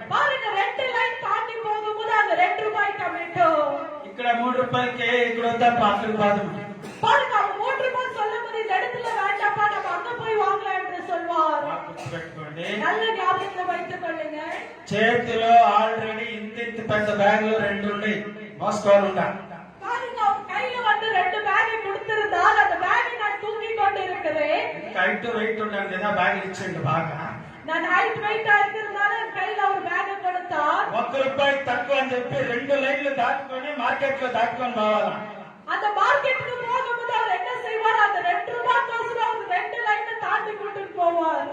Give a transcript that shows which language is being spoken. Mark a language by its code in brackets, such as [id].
[ta] பாருங்க, 2 லைன் தாண்டி போகும்போது அந்த ₹2 டொமேட்டோ. [te] ఇక్కడ ₹3కే ఇక్కడ వద్దప్ప అక్కడికి పోదాం. [ta] பாருங்க, அவன் ₹3 சொல்லும் போது இந்த இடத்துல வேண்டாப்பா, நம்ம அங்க போய் வாங்கலாம் என்று சொல்வார். [te] గుర్తుపెట్టుకోండి, [ta] நல்ல ஞாபகத்தில் வைத்துக் கொள்ளுங்க. [te] చేతిలో ఆల్రెడీ ఇంత పెద్ద బ్యాగులు 2 ఉన్నాయి, మోసుకోవాలంట. [ta] பாருங்க, அவன் கையில வந்து 2 பேக்கை கொடுத்திருந்தால் அந்த பேக்கை நான் தூக்கி கொண்டு இருக்கிறேன். [te] హైట్ వెయిట్ ఉండాలి కదా, బ్యాగులు ఇచ్చిండు బాగా. [ta] நான் ஹைட் வெயிட்டா இருக்கிறதுனால என் கையில ஒரு பேக்கை கொடுத்தார். [te] ₹1 తక్కువ అని చెప్పి 2 లైన్లు దాటుకొని మార్కెట్ లో దాటుకొని పోవాలా. [ta] அந்த மார்க்கெட்டுக்கு போகும்போது அவர் என்ன செய்வார், அந்த ₹2 கோசரம் அவர் 2 லைனை தாண்டி கூட்டிட்டு போவார்.